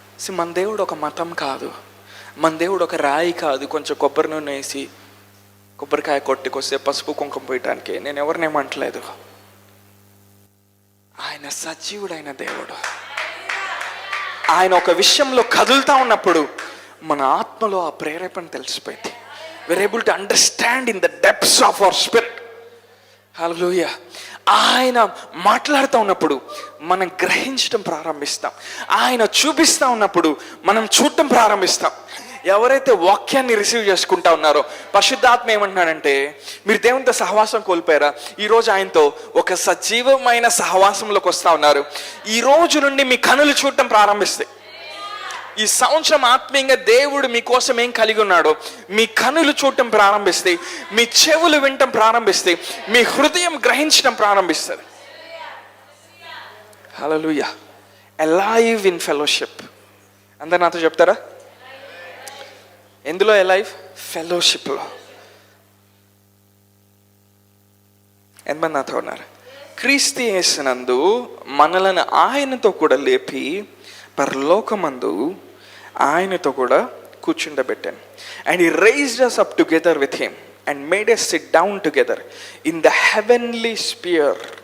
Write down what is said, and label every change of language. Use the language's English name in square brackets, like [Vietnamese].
[Telugu] మన దేవుడు ఒక మతం కాదు, మన దేవుడు ఒక రాయి కాదు, కొంచెం కొబ్బరి నూనె వేసి కొబ్బరికాయ కొట్టుకొస్తే పసుపు కుంకుమ పోయటానికి. నేను ఎవరినేమంటలేదు. ఆయన సజీవుడైన దేవుడు. ఆయన ఒక విషయంలో కదులుతూ ఉన్నప్పుడు మన ఆత్మలో ఆ ప్రేరేపణ తెలిసిపోయింది. [English] we're able to understand in the depths of our spirit. [Telugu] హల్లెలూయా. ఆయన మాట్లాడుతూ ఉన్నప్పుడు మనం గ్రహించడం ప్రారంభిస్తాం. ఆయన చూపిస్తూ ఉన్నప్పుడు మనం చూడటం ప్రారంభిస్తాం. ఎవరైతే వాక్యాన్ని రిసీవ్ చేసుకుంటా ఉన్నారో, పరిశుద్ధాత్మ ఏమంటున్నాడంటే, మీరు దేవునితో సహవాసం కోల్పోయారా? ఈరోజు ఆయనతో ఒక సజీవమైన సహవాసంలోకి వస్తూ ఉన్నారు. ఈ రోజు నుండి మీ కనులు చూడటం ప్రారంభిస్తాయి. ఈ సంవత్సరం ఆత్మీయంగా దేవుడు మీకోసం ఏం కలిగి ఉన్నాడో మీ కనులు చూడటం ప్రారంభిస్తాయి, మీ చెవులు వినటం ప్రారంభిస్తాయి, మీ హృదయం గ్రహించడం ప్రారంభిస్తుంది. హల్లెలూయా. [English] Alive in fellowship. [Telugu] అందరు నాతో చెప్తారా? ఎందులో అలైవ్? ఫెలోషిప్లో. ఎంతమంది నాతో ఉన్నారు? క్రీస్తు యేసునందు మనలను ఆయనతో కూడా లేపి పరలోకమందు ఆయనతో కూడా కూర్చుండబెట్టాను. [English] And he raised us up together with him and made us sit down together in the heavenly sphere.